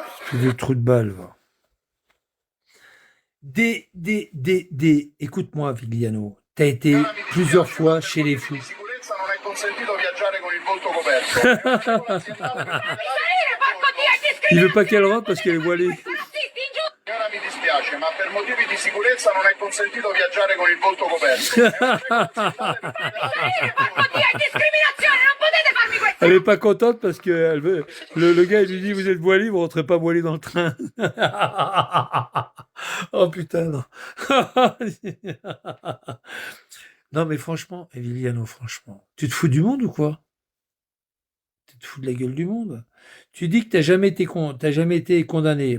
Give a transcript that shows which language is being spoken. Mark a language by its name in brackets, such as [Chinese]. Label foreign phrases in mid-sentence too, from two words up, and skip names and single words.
[French] C'est des trous de balle, va. Écoute-moi, Vigliano. T'as été plusieurs fois chez les fous. Il veut pas qu'elle rentre parce qu'elle est voilée. [Italian] Mi dispiace, ma per motivi di sicurezza non è consentito viaggiare con il volto coperto. È discriminazione, non potete farmi questo! [French] Elle est pas contente parce que le gars il lui dit vous êtes voilé, vous rentrez pas voilé dans le train. Oh putain non. Non mais franchement, Emiliano, franchement, tu te fous du monde ou quoi? Tu te fous de la gueule du monde. Tu dis que t'as jamais été condamné.